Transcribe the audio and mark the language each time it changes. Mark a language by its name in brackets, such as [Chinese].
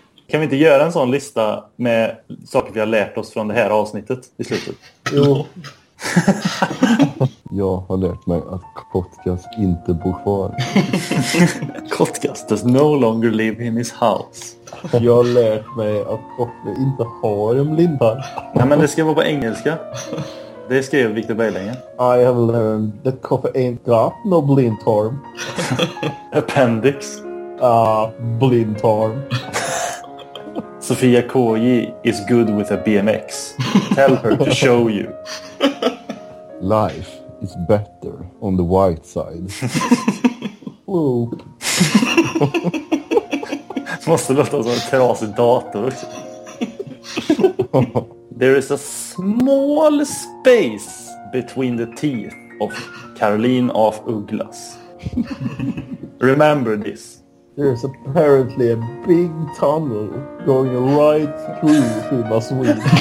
[Swedish] Kan vi inte göra en sån lista med saker vi har lärt oss från det här avsnittet i slutet? Jo. Jag har lärt mig att Kotkas inte bor kvar. [English] Kotkas does no longer live in his house. [Swedish] Jag har lärt mig att Kotkas inte har en blindtarm. Nej, men det ska vara på engelska. Det skrev Victor Berglänge. [English] I have learned that Kotkas ain't got no [Swedish] blindtarm. [English] Appendix. [Swedish] Blindtarm. [English] Sofia KJ is good with a BMX. Tell her to show you. Life is better on the white side. [Swedish] Måste låta som en trasig dator. [English] There is a small space between the teeth of Caroline af Ugglas. Remember this. There's apparently a big tunnel going right through to my suite.